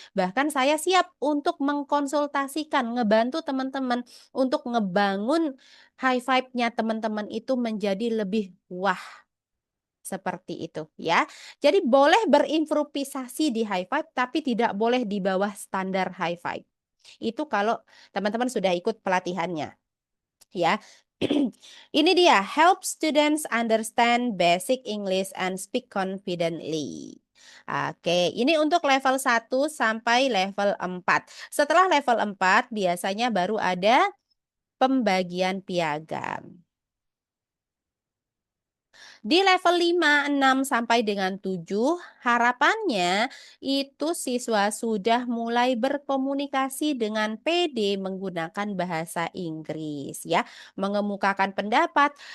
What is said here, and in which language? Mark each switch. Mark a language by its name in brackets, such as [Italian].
[Indonesian] Bahkan saya siap untuk mengkonsultasikan, ngebantu teman-teman untuk ngebangun high five-nya teman-teman itu menjadi lebih wah. Seperti itu ya. Jadi boleh berimprovisasi di high five, tapi tidak boleh di bawah standar high five. Itu kalau teman-teman sudah ikut pelatihannya, ya. Ini dia, [English] help students understand basic English and speak confidently. [Indonesian] Oke, ini untuk level 1 sampai level 4. Setelah level 4 biasanya baru ada pembagian piagam. Di level 5, 6 sampai dengan 7, harapannya itu siswa sudah mulai berkomunikasi dengan PD menggunakan bahasa Inggris ya, mengemukakan pendapat.